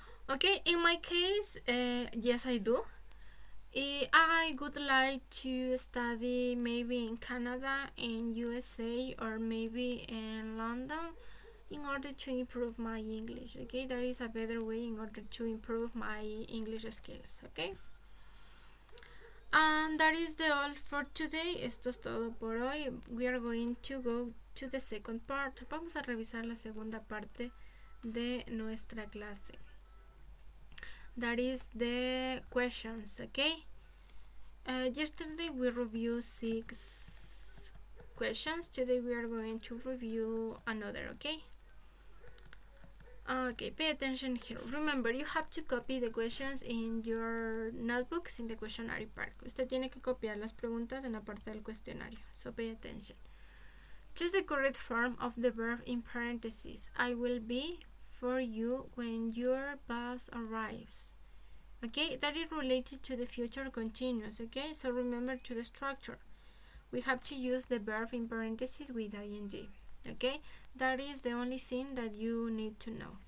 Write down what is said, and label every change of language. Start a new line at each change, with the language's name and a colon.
English: Okay, in my case, yes, I do. I would like to study maybe in Canada, in USA, or maybe in London in order to improve my English. Okay, there is a better way in order to improve my English skills. Okay. And that is the all for today.
Spanish: Esto es todo por hoy.
English: We are going to go to the second part.
Spanish: Vamos a revisar la segunda parte de nuestra clase.
English: That is the questions, okay? Yesterday we reviewed 6 questions. Today we are going to review another, okay? Okay, pay attention here. Remember, you have to copy the questions in your notebooks in the questionnaire part.
Spanish: Usted tiene que copiar las preguntas en la parte del cuestionario.
English: So pay attention. Choose the correct form of the verb in parentheses. I will be for you when your bus arrives. Okay, that is related to the future continuous. Okay, so remember to the structure. We have to use the verb in parentheses with ing. Okay, that is the only thing that you need to know.